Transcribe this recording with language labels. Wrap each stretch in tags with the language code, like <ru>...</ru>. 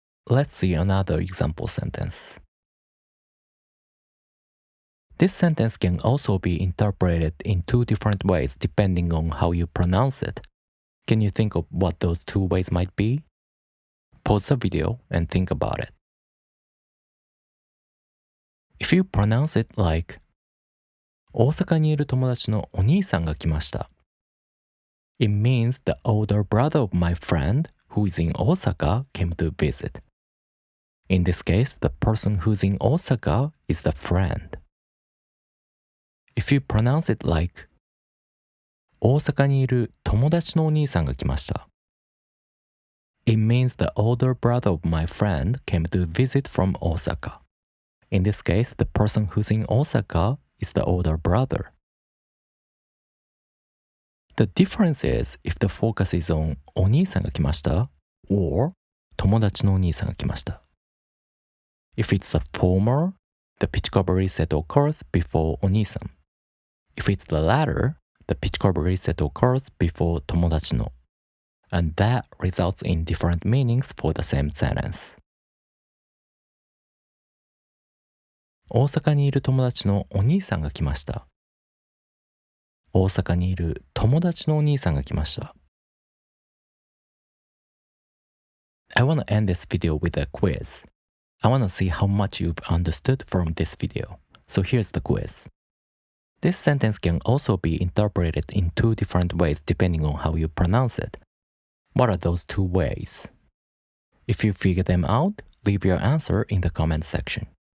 <en>Let's see another example sentence. This sentence can also be interpreted in two different ways depending on how you pronounce it. Can you think of what those two ways might be? Pause the video and think about it. If you pronounce it like</en> <ja>大阪にいる友達のお兄さんが来ました。</ja> <en>It means the older brother of my friend who is in Osaka came to visit. In this case, the person who's in Osaka is the friend. If you pronounce it like</en> <ja>大阪にいる友達のお兄さんが来ました。</ja> <en>It means the older brother of my friend came to visit from Osaka. In this case, the person who's in Osaka is the older brother. The difference is if the focus is on</en> <ja>お兄さんが来ました</ja> <en>or</en> <ja>友達のお兄さんが来ました。</ja> <en>If it's the former, the pitch curve reset occurs before</en> <ja>お兄さん.</ja> <en>If it's the latter, the pitch curve reset occurs before</en> <ja>友達の.</ja> <en>And that results in different meanings for the same sentence.</en> <ja>大阪にいる友達のお兄さんが来ました。大阪にいる友達のお兄さんが来ました。</ja> <en>I want to end this video with a quiz. I want to see how much you've understood from this video. So here's the quiz. This sentence can also be interpreted in two different ways depending on how you pronounce it. What are those two ways? If you figure them out, leave your answer in the comment section.</en>